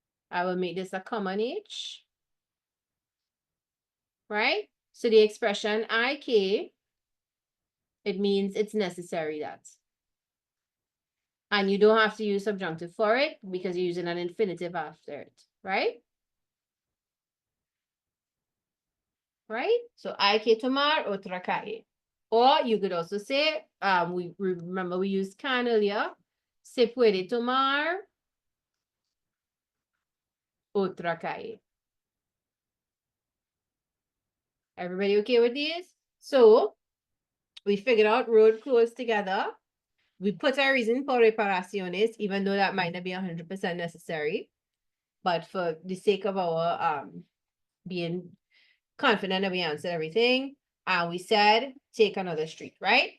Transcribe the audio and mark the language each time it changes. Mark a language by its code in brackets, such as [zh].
[en] I will make this a common H, right? So the expression I que, it means it's necessary that. And you don't have to use subjunctive for it because you're using an infinitive after it, right? Right? [es] So hay que tomar otra calle. [en] Or you could also say, we remember we used can earlier. [es] Se puede tomar otra calle. [en] Everybody okay with these? So we figured out road closed together. We put our reason for reparaciones, even though that might not be 100% necessary. But for the sake of our being confident that we answered everything, and we said take another street, right?